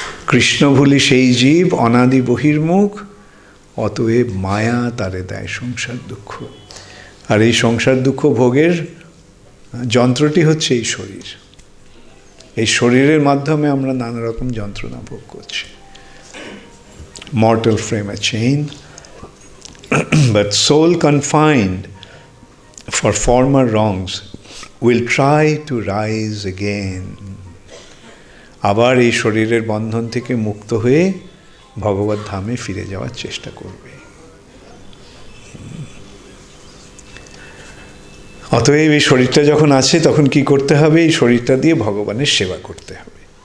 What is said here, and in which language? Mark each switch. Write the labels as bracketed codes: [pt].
[bn] কৃষ্ণ ভুলি সেই জীব অনাদি বহির্মুখ, অতএব মায়া তারে দেয় সংসার দুঃখ। আর এই সংসার দুঃখ ভোগের যন্ত্রটি হচ্ছে এই শরীর। এই শরীরের মাধ্যমে আমরা নানা রকম যন্ত্রণা ভোগ করছি। [en] Mortal frame a chain, but soul confined for former wrongs will try to rise again. [bn] আবার এই শরীরের বন্ধন থেকে মুক্ত হয়ে ভগবত ধামে ফিরে যাওয়ার চেষ্টা করবে। অতএব এই শরীরটা যখন আছে তখন কি করতে হবে? এই শরীরটা দিয়ে ভগবানের সেবা করতে হবে।